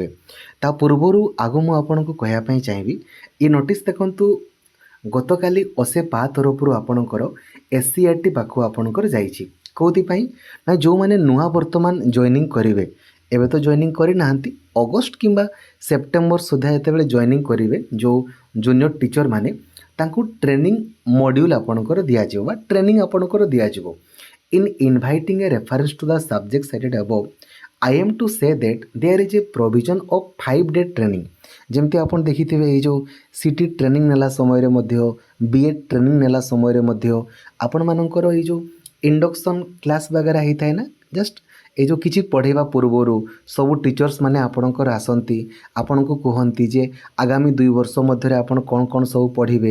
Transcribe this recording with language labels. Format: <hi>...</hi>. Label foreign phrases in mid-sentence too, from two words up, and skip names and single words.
<or>ତା ପୂର୍ବରୁ ଆଗ ମୁଁ ଆପଣଙ୍କୁ କହିବା ପାଇଁ ଚାହିଁବି, ଏ ନୋଟିସ୍ ଦେଖନ୍ତୁ, ଗତକାଲି ଅସେପା ତରଫରୁ ଆପଣଙ୍କର SCRT ପାଖକୁ ଆପଣଙ୍କର ଯାଇଛି। କେଉଁଥିପାଇଁ ନା ଯେଉଁମାନେ ନୂଆ ବର୍ତ୍ତମାନ ଜଏନିଂ କରିବେ, ଏବେ ତ ଜଏନିଂ କରିନାହାନ୍ତି, ଅଗଷ୍ଟ କିମ୍ବା ସେପ୍ଟେମ୍ବର ସୁଦ୍ଧା ଯେତେବେଳେ ଜଏନିଂ କରିବେ ଯେଉଁ</or> <en>junior teacher</en> <or>ମାନେ, ତାଙ୍କୁ</or> <en>training module</en> <or>ଆପଣଙ୍କର ଦିଆଯିବ ବା ଟ୍ରେନିଂ ଆପଣଙ୍କର ଦିଆଯିବ।</or> <en>In inviting a reference to the subject cited above, I am to say that there is a provision of 5-day training।</en> <or>ଯେମିତି ଆପଣ ଦେଖିଥିବେ ଏଇ ଯେଉଁ CT ଟ୍ରେନିଂ ନେଲା ସମୟରେ ମଧ୍ୟ, BEd ଟ୍ରେନିଂ ନେଲା ସମୟରେ ମଧ୍ୟ ଆପଣମାନଙ୍କର ଏଇ ଯେଉଁ</or> <en>induction class</en> <or>ବଗେରା ହେଇଥାଏ ନା, ଜଷ୍ଟ ଏ ଯେଉଁ କିଛି ପଢ଼େଇବା ପୂର୍ବରୁ ସବୁ ଟିଚର୍ସ ମାନେ ଆପଣଙ୍କର ଆସନ୍ତି, ଆପଣଙ୍କୁ କୁହନ୍ତି ଯେ ଆଗାମୀ 2 ବର୍ଷ ମଧ୍ୟରେ ଆପଣ କ'ଣ କ'ଣ ସବୁ ପଢ଼ିବେ।</or>